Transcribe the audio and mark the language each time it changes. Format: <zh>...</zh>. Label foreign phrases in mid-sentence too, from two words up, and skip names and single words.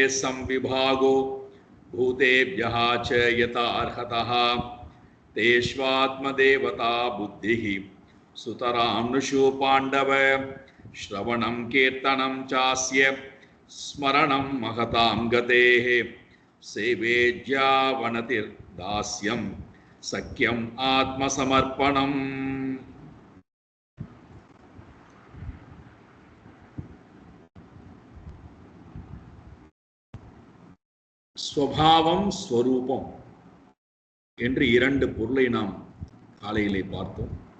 <sa>संविभागो भूतेभ्यः च यथार्हतः तेष्वात्मदेवता बुद्धिः सुतरां नृषु पाण्डव श्रवणं कीर्तनं चास्य स्मरणं महतां गतेः सेवेज्यावनतिर्दास्यं सख्यम् आत्मसमर्पणम्।</sa> <ta>ஸ்வபாவம் ஸ்வரூபம் என்று இரண்டு பொருளை நாம் காலையிலே பார்த்தோம்.</ta>